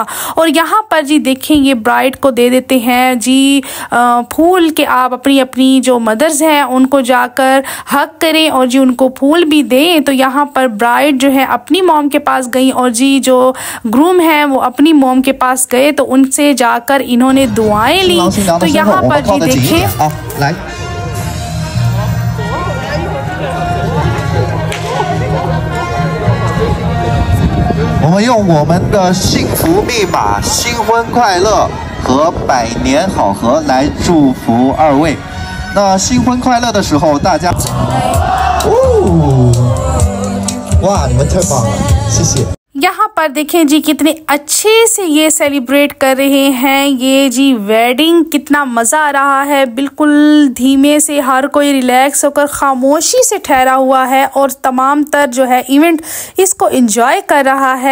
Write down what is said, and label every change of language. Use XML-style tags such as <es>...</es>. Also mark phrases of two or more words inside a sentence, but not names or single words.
<hi>और यहाँ पर जी देखें ये ब्राइड को दे देते हैं जी फूल के आप अपनी अपनी जो मदर्स हैं उनको जाकर हक करें और जी उनको फूल भी दें। तो यहाँ पर ब्राइड जो है अपनी मॉम के पास गई और जी जो ग्रूम है वो अपनी मॉम के पास गए, तो उनसे जाकर इन्होंने दुआएं ली। तो यहाँ पर जी देखिए</hi> <zh>我们用我们的幸福密码新婚快乐和百年好合来祝福二位。那新婚快乐的时候，大家，哇，你们太棒了，谢谢。</zh> <hi>यहाँ पर देखें जी कितने अच्छे से ये सेलिब्रेट कर रहे हैं ये जी वेडिंग, कितना मज़ा आ रहा है। बिल्कुल धीमे से हर कोई रिलैक्स होकर खामोशी से ठहरा हुआ है और तमाम तर जो है इवेंट इसको एंजॉय कर रहा है।</hi>